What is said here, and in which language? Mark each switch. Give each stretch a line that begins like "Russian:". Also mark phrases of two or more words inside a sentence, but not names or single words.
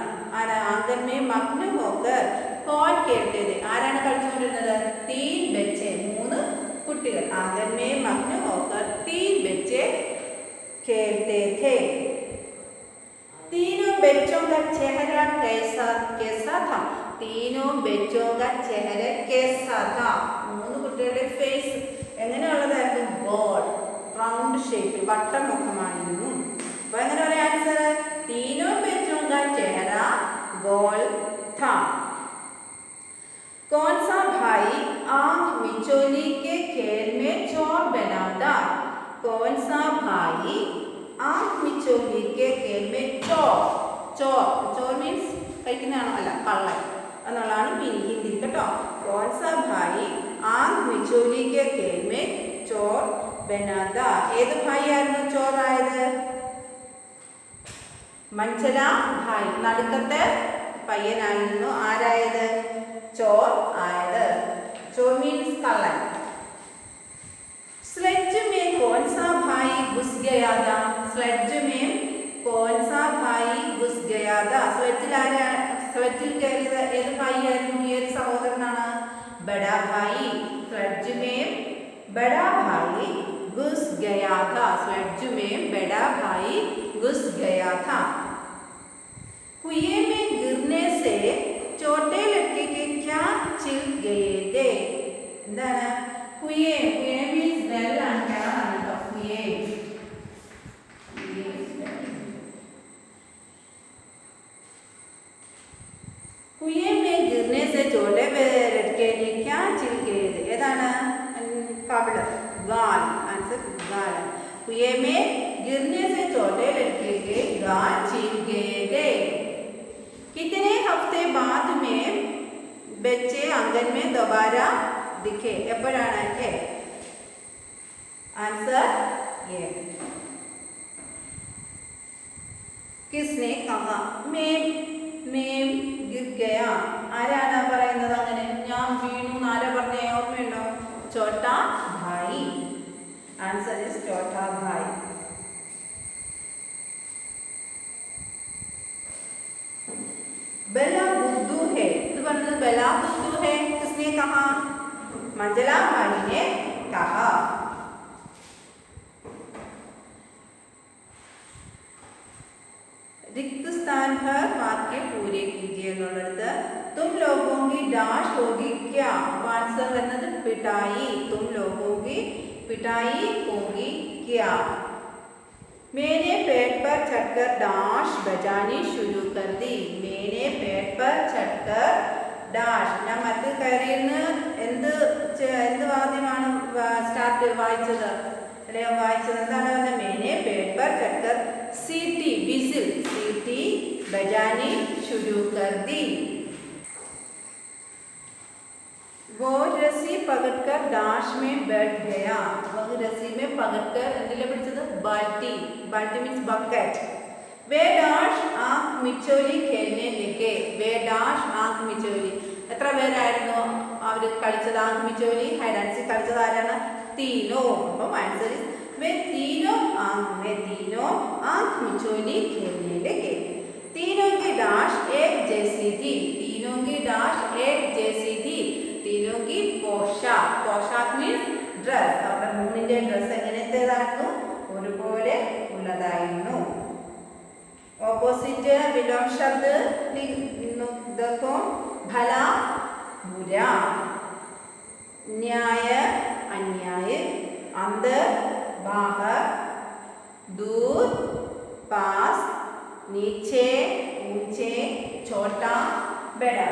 Hindi: ആംഗൻ में मग्न होकर कौन खेलते थे?
Malayalam: ആരാണ് കളിച്ചുകൊണ്ടിരുന്നത്? 3 बच्चे 3 കുട്ടികൾ.
Hindi: आंगन में मग्न होकर 3 बच्चे खेलते थे. तीनों बच्चों का चेहरा कैसा था? तीनों बच्चों का चेहरा कैसा था?
Malayalam: മൂന്ന് കുട്ടികളുടെ ഫേസ് എങ്ങനെയുള്ളതായിരുന്നു? ഗോൾ
English: round shape
Malayalam: വട്ടമുഖമായിരുന്നു. അപ്പോൾ എങ്ങനെ പറയാം ആൻസർ?
Hindi: तीनों बच्चों का चेहरा गोल था. कौन सा भाई आंख मिचोली के खेल में चोर बना था? कौन सा भाई आंख मिचोली के खेल में चोर मीन्स കഴിക്കുന്നതാണോ?
Malayalam: അല്ല, കള്ളൻ എന്നുള്ളതാണ് ഹിന്ദി കേട്ടോ.
Hindi: कौन सा भाई आंख मिचोली के खेल में चोर ബനാത.
Malayalam: ഏത് ഭായി ആയിരുന്നു ചോറായത്?
Hindi: मंझला भाई.
Malayalam: നടുക്കത്തെ പയ്യനായിരുന്നു ആരായത്? ചോർ ആയത്. ചോർ മീൻസ് കള്ളൻ.
Hindi: स्लेज में कौन सा भाई घुस गया था? स्लेज में कौन सा भाई घुस गया था?
Malayalam: സ്ലെഡ്ജിൽ കയറിയത് ഏത് ഭായി ആയിരുന്നു? ഏത് സഹോദരനാണ്?
Hindi: बड़ा भाई. സ്ലെഡ്ജ് में बड़ा भाई घुस गया था. स्लेडज में बड़ा भाई घुस गया था. कुएं में गिरने से छोटे लड़के के क्या छिल गए थे?
Malayalam: എന്താണ് കുയേ? കുയേ മീൻസ് വെല്ലാണ്, കിണറാണ് കേട്ടോ.
Hindi: कुये कुये में गिर्ने से छोटे लड़के ने क्या छिल गए थे?
Malayalam: ഏതാണ്? കബള്, ഗാൽ. ആൻസർ ഗാൽ.
Hindi: कुये में गिरने से छोटे लड़के के गाल छिल गए थे. कितने हफ्ते बाद में बच्चे आंगन में दोबारा दिखे?
Malayalam: എപ്പോഴാണ്? എ.
Hindi: आंसर ये. किसने कहा मैं गिर गया?
Malayalam: ആരാണ് പറയുന്നത് അങ്ങനെ? ഞാൻ വീണു ആരാ പറഞ്ഞേ? ഓർമ്മയുണ്ടോ?
Hindi: छोटा भाई.
English: answer is
Hindi: छोटा भाई. बला बुद्धू है. तो പറഞ്ഞത് बला बुद्धू है. किसने कहा? मंजला भाई ने कहा. रिक्त स्थान पर वाक्य पूरे कीजिए എന്നുള്ളത് तुम लोगों की डाश होगी क्या? आंसर വരുന്നത് पिटाई. तुम लोगों की पिटाई होगी क्या? मैंने पेट पर चढ़कर डाश बजानी शुरू कर दी. मैंने पेट पर चढ़कर ഡാഷ്.
Malayalam: ഞാൻ മറ്റു കയറിയിരുന്ന് എന്ത് വാദ്യമാണ് സ്റ്റാർട്ട് വായിച്ചത്? അല്ലെ വായിച്ചത് എന്താണ് പറഞ്ഞത്?
Hindi: मैंने पेट पर चढ़कर सीटी विजिल सीटी बजानी शुरू कर दी. वो रस्सी पकड़कर डाश में बैठ गया. वो रस्सी में पकड़कर
Malayalam: എന്തിലെ പിടിച്ചത്?
Hindi: ബാൽട്ടി.
Malayalam: ബാൽട്ടി മീൻസ് ബക്കറ്റ്.
Hindi: वे डाश आंख मिचोली खेलने लगे. वे डाश आंख मिचोली.
Malayalam: എത്ര പേരായിരുന്നു അവർ കളിച്ചത്?
Hindi: ആंख मिचोली
English: hide and seek
Malayalam: കളിച്ചത് ആരാണ്?
Hindi: तीनों. അപ്പം
English: answer is
Hindi: वे तीनों आंख मिचोली खेलने लगे. तीनों की डाश एक जैसी थी. तीनों की डाश एक जैसी थी. तीनों की पोशाक. पोशाक മീൻസ് ഡ്രസ്.
Malayalam: അവരുടെ മൂന്നിന്റെ ഡ്രസ് എങ്ങനത്തേതായിരുന്നു? ഒരുപോലെ ഉള്ളതായിരുന്നു.
Hindi: ऑपोजिट विलोम शब्द देखो. भला बुरा, न्याय अन्याय, अंदर बाहर, दूर पास, नीचे ऊंचे, छोटा बड़ा.